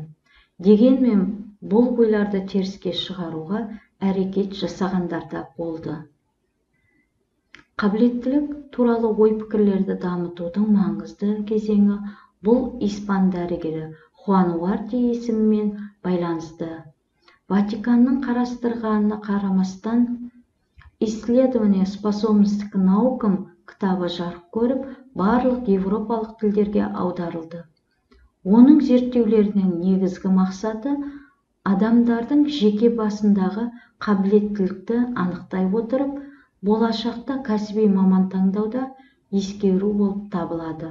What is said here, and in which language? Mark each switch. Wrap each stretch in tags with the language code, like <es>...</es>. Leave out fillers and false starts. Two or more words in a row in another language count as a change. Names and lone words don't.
<kk>Дегенмен бұл ойларды теріске шығаруға әрекет жасағандар да болды. Қабілеттілік туралы ой пікірлерді дамытудың маңызды кезеңі бұл испан дәрігері Хуан Уарти есімімен байланысты. Ватиканның қарастырғанына қарамастан «Исследование способности к наукам» кітабы жарық көріп, барлық европалық тілдерге аударылды. Оның зерттеулерінің негізгі мақсаты адамдардың жеке басындағы қабілеттілікті анықтай отырып, болашақта кәсіби маман таңдауда ескеру болып табылады.</kk>